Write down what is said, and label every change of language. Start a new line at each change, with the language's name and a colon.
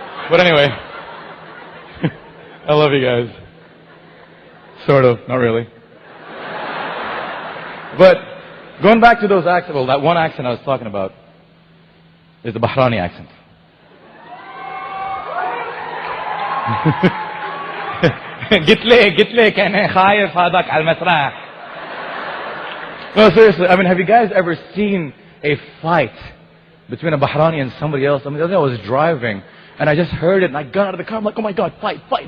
English: But anyway, I love you guys. Sort of, not really. But going back to those accents, well, that one accent I was talking about is the Bahrani accent.
Arabic: قلت لك أنا خايف هذاك على المسرح.
English: No, seriously, I mean, have you guys ever seen a fight between a Bahrani and somebody else? I mean, the other day I was driving and I just heard it and I got out of the car. I'm like, oh my God, fight.